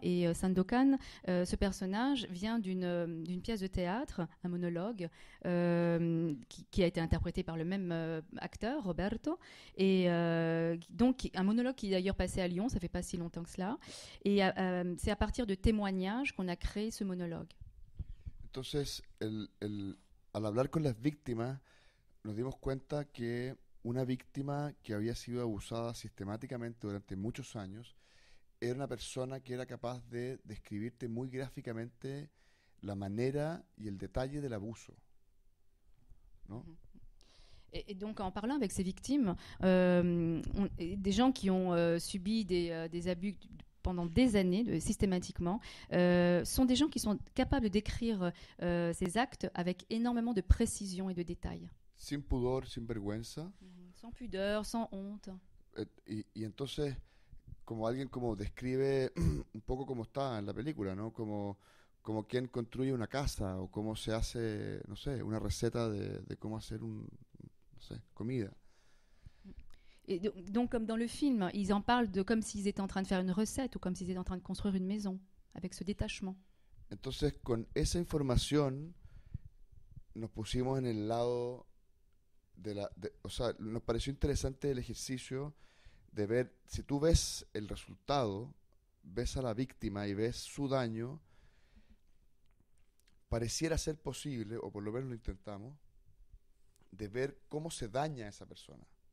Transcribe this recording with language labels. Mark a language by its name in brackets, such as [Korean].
[French] Et Sandokan, ce personnage vient d'une pièce de théâtre, un monologue qui a été interprété par le même acteur, Roberto, et donc un monologue qui est d'ailleurs passé à Lyon, ça fait pas si longtemps que cela. Et c'est à partir de témoignages qu'on a créé ce monologue. [Spanish] Entonces, al hablar con las víctimas, nos dimos cuenta que una víctima que había sido abusada sistemáticamente durante muchos años era una persona que era capaz de describirte muy gráficamente la manera y el detalle del abuso, ¿no? [French] Et donc, en parlant avec ces victimes, des gens qui ont subi des abus pendant des années, systématiquement, sont des gens qui sont capables de décrire ces actes avec énormément de précision et de détails. [Spanish] Sin pudor, sin vergüenza. [French] Sans pudeur, sans honte. [Spanish] Y entonces, como alguien como describe un poco como está en la película, ¿no? Como quien construye una casa o cómo se hace, no sé, una receta de cómo hacer no sé, comida. [French] Et donc, comme dans le film, ils en parlent comme s'ils étaient en train de faire une recette ou comme s'ils étaient en train de construire une maison, avec ce détachement. [Spanish] Entonces, con esa información, nos pusimos en el lado o sea, nos pareció interesante el ejercicio de ver, si tú ves el resultado, ves a la víctima y ves su daño, pareciera ser posible, o por lo menos lo intentamos, de ver cómo se daña a esa persona.